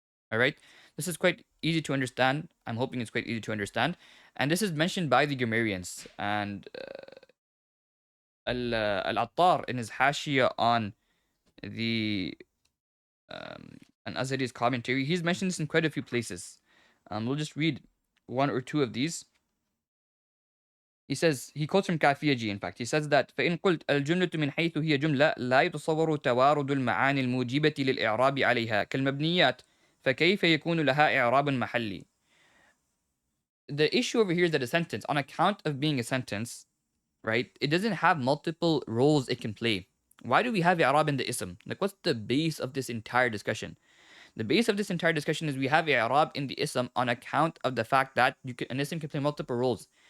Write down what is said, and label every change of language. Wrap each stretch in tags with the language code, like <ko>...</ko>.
<en>All right, this is quite easy to understand. I'm hoping it's quite easy to understand, and this is mentioned by the grammarians. And Al-Attar in his Hashia on the An-Azhari's commentary, he's mentioned this in quite a few places. We'll just read one or two of these. He says, he quotes from Kafiyaji, in fact. He says that</en> <ar>فَإِن قُلْتَ الْجُمْلَةُ مِنْ حَيْثُ هِيَ جُمْلَةٌ لَا يَتَصَوَّرُ تَوَارُدُ الْمَعَانِي الْمُوجِبَةِ لِلْإِعْرَابِ عَلَيْهَا كَالْمَبْنِيَّاتِ فَكَيْفَ يَكُونُ لَهَا إِعْرَابٌ مَحَلِّي.</ar> <en>The issue over here is that a sentence, on account of being a sentence, right, it doesn't have multiple roles it can play. Why do we have i'rab in the ism? Like, what's the base of this entire discussion? The base of this entire discussion is we have i'rab in the ism on account of the fact that an ism can play multiple roles.</en>